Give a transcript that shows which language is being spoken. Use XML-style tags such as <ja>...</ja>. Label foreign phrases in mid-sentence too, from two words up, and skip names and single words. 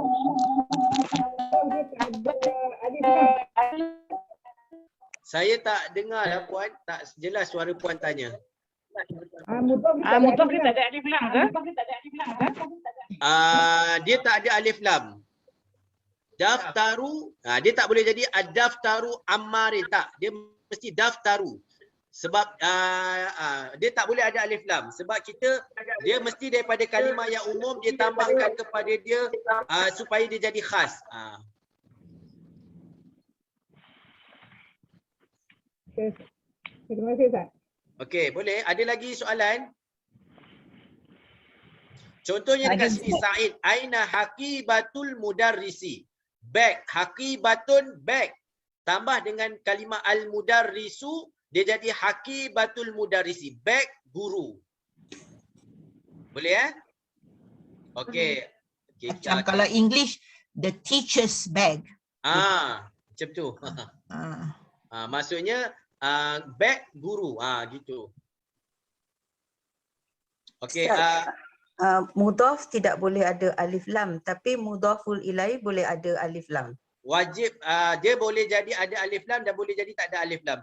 <ms>Saya tak dengar lah Puan, tak jelas suara Puan tanya. Mudhaf dia tak ada</ms> <ar>ألف لام</ar> <ms>ke? Dia tak ada</ms> <ar>ألف لام.</ar> <ms>Daftaru, dia tak boleh jadi</ms> <ar>الدفتر عمار,</ar> <ms>tak. Dia mesti daftaru. Sebab dia tak boleh ada</ms> <ar>ألف لام.</ar> <ms>Sebab dia mesti daripada kalimah yang umum dia tambahkan kepada dia supaya dia jadi khas. Terima kasih Ustaz. Okey, boleh. Ada lagi soalan? Contohnya dekat sini Said,</ms> <ar>أين حقيبة المدرس.</ar> <ms>Bag, haqibatun bag. Tambah dengan kalimah al-mudarrisu, dia jadi</ms> <ar>حقيبة المدرس.</ar> <ms>Bag guru. Boleh Okey. Macam kalau English,</ms> <en>the teacher's bag.</en> <ms>Macam tu. Maksudnya bag guru. Gitu. Okey, mudhaf tidak boleh ada</ms> <ar>ألف لام,</ar> <ms>tapi</ms> <ar>مضاف إليه</ar> <ms>boleh ada</ms> <ar>ألف لام.</ar> <ms>wajib dia boleh jadi ada</ms> <ar>ألف لام</ar> <ms>dan boleh jadi tak ada</ms> <ar>ألف لام.</ar>